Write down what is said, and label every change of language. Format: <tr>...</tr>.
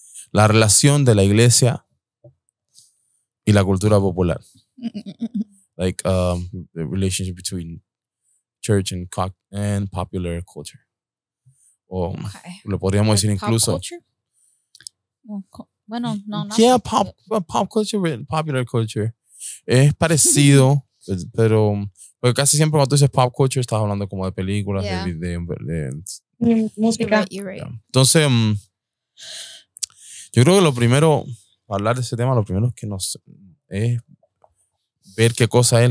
<es>La relación de la iglesia y la cultura popular.</es> <en>Like the relationship between church and popular culture.</en> <es>O</es> <en>Okay.</en> <es>lo podríamos decir</es> <en>Like pop</en> <es>incluso. culture? Bueno, no, no.</es> <en>Yeah, pop culture, popular culture.</en> <es>Es parecido, pero casi siempre cuando tú dices pop culture estás hablando como de películas,</es> <en>Yeah.</en> <es>de Música.</es> <en>You're right.</en> <es>Entonces, yo creo que lo primero, para hablar de ese tema, lo primero es que es ver qué cosa es</es>